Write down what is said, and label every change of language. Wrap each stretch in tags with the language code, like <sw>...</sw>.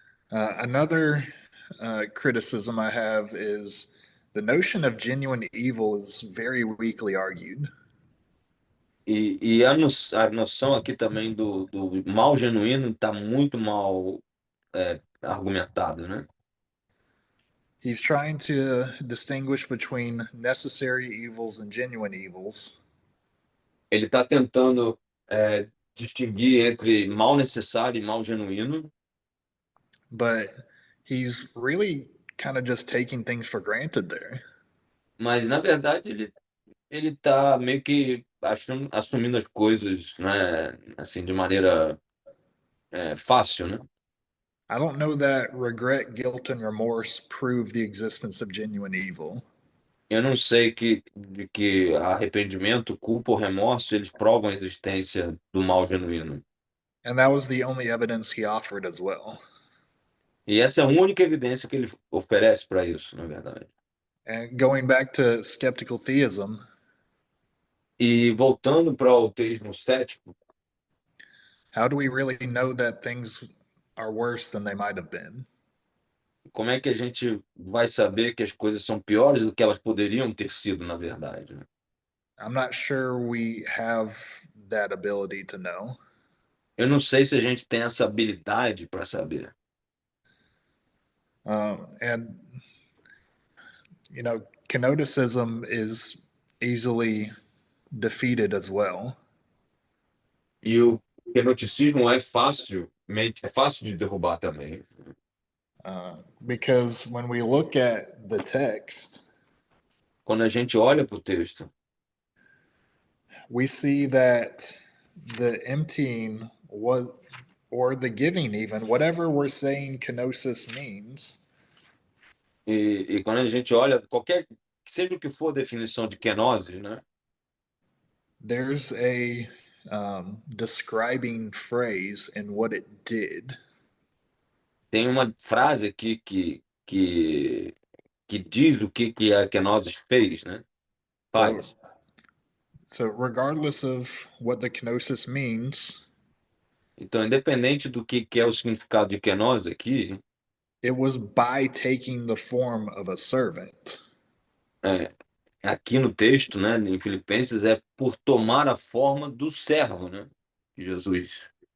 <en>Another criticism I have is the notion of genuine evil is very weakly argued.</en> <pt>E a noção aqui também do mal genuíno está muito mal argumentado, né?</pt> <en>He's trying to distinguish between necessary evils and genuine evils.</en> <pt>Ele está tentando distinguir entre mal necessário e mal genuíno,</pt> <en>But he's really kind of just taking things for granted there.</en> <pt>mas na verdade ele está meio que assumindo as coisas, né, assim, de maneira fácil, né?</pt> <en>I don't know that regret, guilt, and remorse prove the existence of genuine evil.</en> <pt>Eu não sei de que arrependimento, culpa ou remorso eles provam a existência do mal genuíno.</pt> <en>And that was the only evidence he offered as well.</en> <pt>E essa é a única evidência que ele oferece para isso, na verdade.</pt> <en>And going back to skeptical theism,</en> <pt>E voltando para o teísmo cético,</pt> <en>how do we really know that things are worse than they might have been?</en> <pt>como é que a gente vai saber que as coisas são piores do que elas poderiam ter sido, na verdade, né?</pt> <en>I'm not sure we have that ability to know.</en> <pt>Eu não sei se a gente tem essa habilidade para saber.</pt> <en>And, kenoticism is easily defeated as well.</en> <pt>E o kenoticismo é fácil de derrubar também.</pt> <en>Because when we look at the text,</en> <pt>Quando a gente olha para o texto,</pt> <en>we see that the emptying was, or the giving even, whatever we're saying kenosis means,</en> <pt>e quando a gente olha, seja o que for a definição de kenosis, né?</pt> <en>there's a describing phrase in what it did.</en> <pt>Tem uma frase aqui que diz o que a kenosis fez, né? Faz.</pt> <en>So regardless of what the kenosis means,</en> <pt>Então, independente do que é o significado de kenosis aqui,</pt> <en>it was by taking the form of a servant.</en> <pt>aqui no texto, né, em Filipenses, é por tomar a forma do servo, né, de Jesus.</pt>